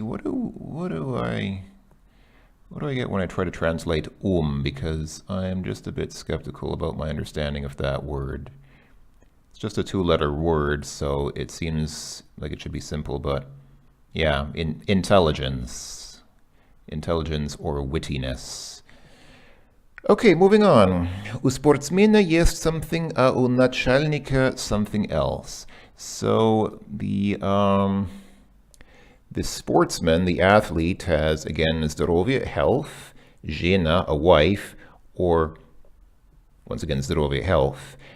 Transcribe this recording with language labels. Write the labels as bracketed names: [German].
[English] What do I get when I try to translate because I am just a bit skeptical about my understanding of that word. It's just a two-letter word, so it seems like it should be simple, but yeah, intelligence or wittiness. Okay, moving on. [Russian] У спортсмена есть [English] something, [Russian] а у начальника [English] something else. So the sportsman, the athlete, has, again, [Russian] здоровье, [English] health, [Russian] жена, [English] a wife, or, once again, [Russian] здоровье, [English] health.